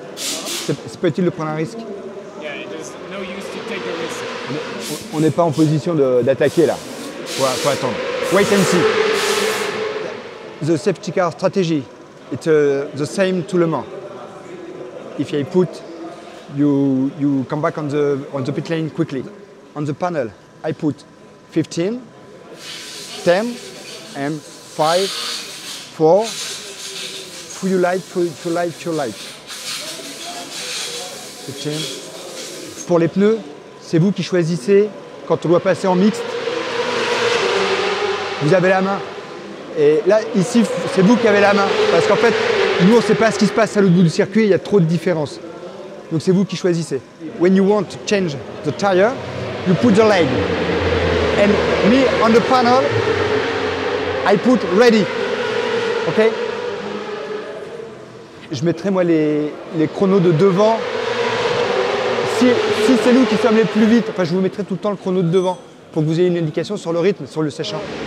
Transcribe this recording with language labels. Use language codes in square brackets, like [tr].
[fr] C'est pas utile de prendre un risque. [en] Yeah, there's no use to take a risk. [fr] On n'est pas en position d'attaquer là. Faut attendre. [en] Wait and see. The safety car strategy, it's the same to Le Mans. If you put, you come back on the pit lane quickly. On the panel, I put 15, 10, and 5, 4, full light, full light, full light. 15. [fr] Pour les pneus, c'est vous qui choisissez quand on doit passer en mixte. Vous avez la main. Et là, ici, c'est vous qui avez la main. Parce qu'en fait, nous, on ne sait pas ce qui se passe à l'autre bout du circuit, il y a trop de différences. Donc c'est vous qui choisissez. [en] When you want to change the tire, you put the leg. And me, on the panel, I put ready. OK? [fr] Je mettrai, moi, les chronos de devant. Si c'est nous qui sommes les plus vite, enfin, je vous mettrai tout le temps le chrono de devant pour que vous ayez une indication sur le rythme, sur le séchant.